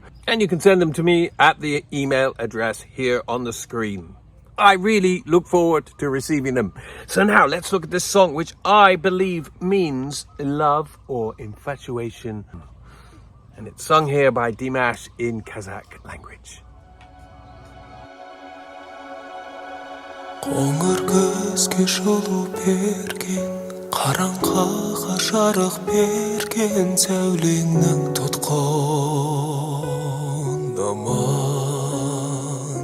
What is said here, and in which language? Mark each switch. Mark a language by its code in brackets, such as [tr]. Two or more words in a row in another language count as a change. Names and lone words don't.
[en] And you can send them to me at the email address here on the screen. I really look forward to receiving them. So now let's look at this song, which I believe means love or infatuation. And it's sung here by Dimash in Kazakh language. [kk] Қоңыр көзге жылу берген, қараңғыға жарық берген сәулеңнің тұтқындаман.